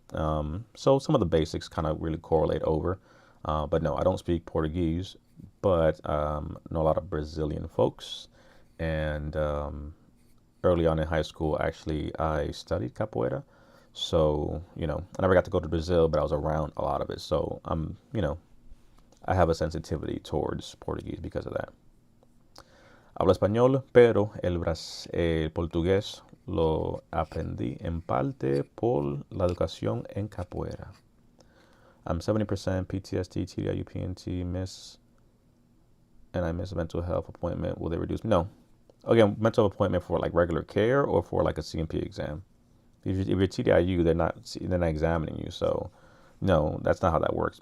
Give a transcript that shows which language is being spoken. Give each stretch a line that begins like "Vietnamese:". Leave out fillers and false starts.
English: So some of the basics kind of really correlate over. But no, I don't speak Portuguese, but know a lot of Brazilian folks. And early on in high school, actually, I studied capoeira. So, I never got to go to Brazil, but I was around a lot of it. So I'm, I have a sensitivity towards Portuguese because of that.
Spanish: Hablo español, pero el portugués lo aprendí en parte por la educación en capoeira.
English: I'm 70% PTSD, TDIU, PNT, and I miss a mental health appointment. Will they reduce me? No. Again, mental appointment for like regular care or for like a CMP exam. If you're TDIU, they're not examining you. So no, that's not how that works.